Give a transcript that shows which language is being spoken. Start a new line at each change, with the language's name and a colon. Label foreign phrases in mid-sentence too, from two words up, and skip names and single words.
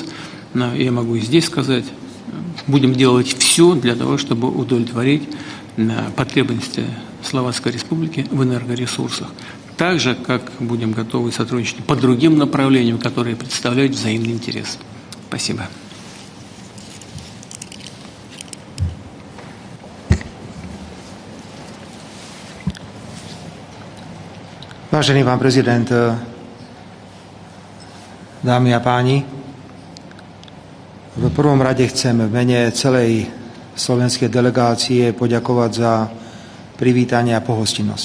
Russian: Но я могу и здесь сказать, будем делать все для того, чтобы удовлетворить потребности Словацкой Республики в энергоресурсах. Так же, как будем готовы сотрудничать по другим направлениям, которые представляют взаимный интерес. Спасибо.
Slovak: Vážený pán prezident, dámy a páni, v prvom rade chcem v mene celej slovenskej delegácie poďakovať za privítanie a pohostinnosť.